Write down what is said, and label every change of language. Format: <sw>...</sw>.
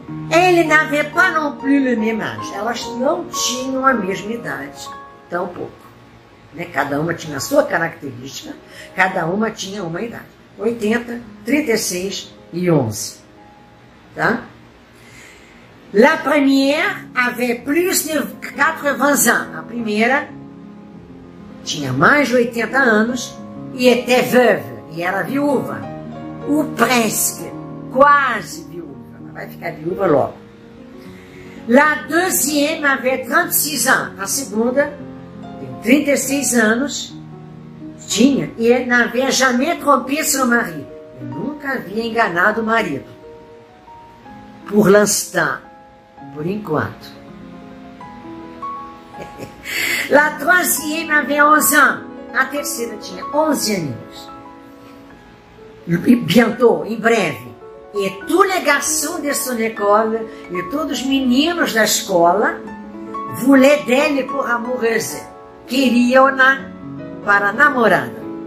<fr>Ele n'avait pas non plus le même âge.</fr> <pt>Elas não tinham a mesma idade, tão pouco. Né? Cada uma tinha a sua característica, cada uma tinha uma idade. 80, 36 e 11. Tá?</pt> <fr>La première avait plus de 80 ans.</fr> <pt>A primeira tinha mais de 80 anos e</pt> <fr>était veuve,</fr> <pt>e era viúva. Ou presque, quase viúva. Ela vai ficar viúva logo.</pt> <fr>La deuxième avait 36 ans.</fr> <pt>A segunda tem 36 anos. Tinha.</pt> <fr>E elle n'avait jamais trompé son mari.</fr> <pt>E nunca havia enganado o marido.</pt> <fr>Pour l'instant.</fr> <pt>Por enquanto.</pt> <fr>La troisième avait 11 ans.</fr> <pt>A terceira tinha 11 aninhos.</pt> <fr>Bientôt,</fr> <pt>em breve.</pt> <fr>E tous les garçons de son école,</fr> <pt>e todos os meninos da escola,</pt> <fr>voulaient d'elle pour amoureuse.</fr> <pt>Queriam-na para namorada.</pt>